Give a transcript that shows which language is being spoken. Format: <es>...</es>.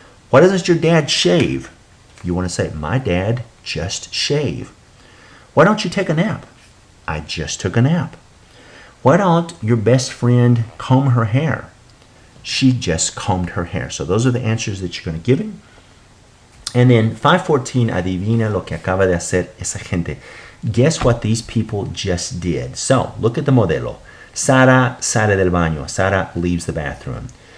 <en>Why doesn't your dad shave? You want to say, my dad just shaved. Why don't you take a nap? I just took a nap. Why don't your best friend comb her hair? She just combed her hair. So those are the answers that you're going to give him. And then</en> <es>5:14, adivina lo que acaba de hacer esa gente.</es> <en>Guess what these people just did. So look at the modelo.</en> <es>Sara sale del baño.</es> <en>Sara leaves the bathroom.</en>